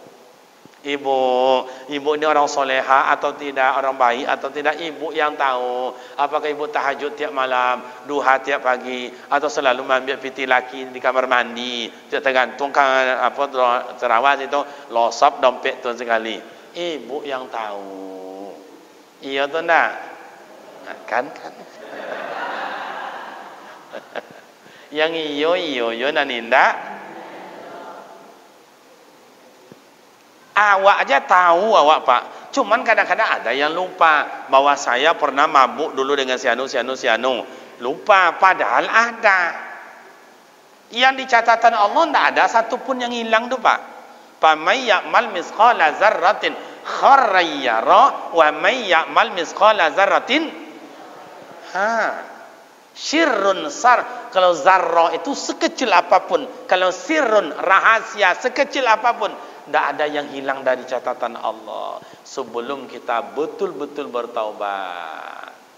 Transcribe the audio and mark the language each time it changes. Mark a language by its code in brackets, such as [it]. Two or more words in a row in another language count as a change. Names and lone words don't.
[id] Ibu ini orang soleha atau tidak, orang baik atau tidak, ibu yang tahu. Apakah ibu tahajud tiap malam, duha tiap pagi, atau selalu ambil piti laki di kamar mandi, tergantung kan apa terawas itu, losap dompet tu sekali. Ibu yang tahu. [min] Iya tu ndak? Kan. Yang iyo nani ndak? Awak aja tahu awak pak. [id] Cuman kadang-kadang ada yang lupa bahwa saya pernah mabuk dulu dengan sianu. Lupa padahal ada. Yang di catatan Allah tidak ada satupun yang hilang tu pak. [ar] فمن يعمل مثقال ذرة خيرا يره ومن يعمل مثقال ذرة شرا يره. [id] Kalau zarrah itu sekecil apapun, kalau sirrun rahasia sekecil apapun, tidak ada yang hilang dari catatan Allah sebelum kita betul-betul bertaubat.